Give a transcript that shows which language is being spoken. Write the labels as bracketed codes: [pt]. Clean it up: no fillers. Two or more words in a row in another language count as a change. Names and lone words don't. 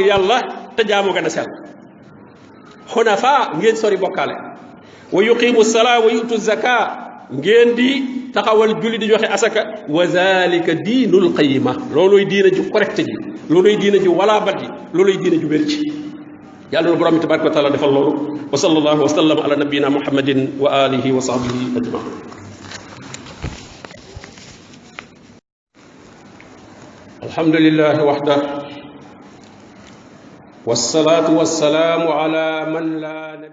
[wo] yàlla te jaamu gën a sell xunafa ngeen sori bokkaale [ar] ويقيموا الصلاة ويؤتوا الزكاة [wo] ngeen di taxawal julli di joxe asaka [ar] وذلك دين القيمة [wo] looluy diina ju correcte ji looluy diina ju walaabat ji looluy diina ju wér ci yàlla na borom bi [ar] تبارك وتعالى [wo] defal loolu [ar] وصلى الله وسلم على نبينا محمد وآله وصحبه أجمعين الحمد لله وحده والصلاة والسلام على من لا